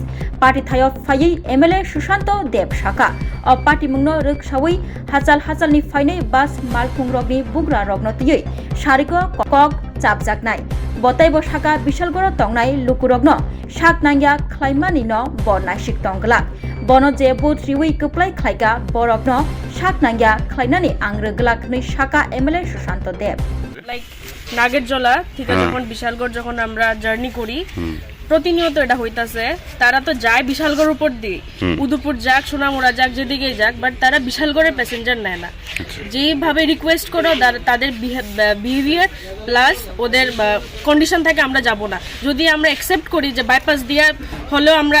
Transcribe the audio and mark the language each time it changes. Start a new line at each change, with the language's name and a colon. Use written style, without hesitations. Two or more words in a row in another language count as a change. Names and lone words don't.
Kok Borok: party thayo phai MLA Sushanto Dev shaka o party mungno ruksawi hachal ni phainai bus malkhung rokni bugra rokno tiyoi sariko kok chapjaknai botaibo shaka Bishalgor tongnai lukurokno saknangya khlaimani no bornaisik tongla bono je bot riwi kuplai khlaiga borokno saknangya khlainani angreglak ni shaka MLA Sushanto Dev
Bangla: নাগেরজলা থেকে যখন বিশালগড় যখন আমরা জার্নি করি প্রতিনিয়ত এটা হইতাছে তারা তো যায় বিশালগড় উপর দিয়ে উদয়পুর যাক সোনামুড়া যাক যেদিকেই যাক বাট তারা বিশালগড়ের প্যাসেঞ্জার নেয় না যেভাবে রিকোয়েস্ট করো তাদের
English: behaviour plus
Bangla: ওদের কন্ডিশন থেকে আমরা যাব না যদি আমরা অ্যাকসেপ্ট করি যে বাইপাস দিয়ে হলেও আমরা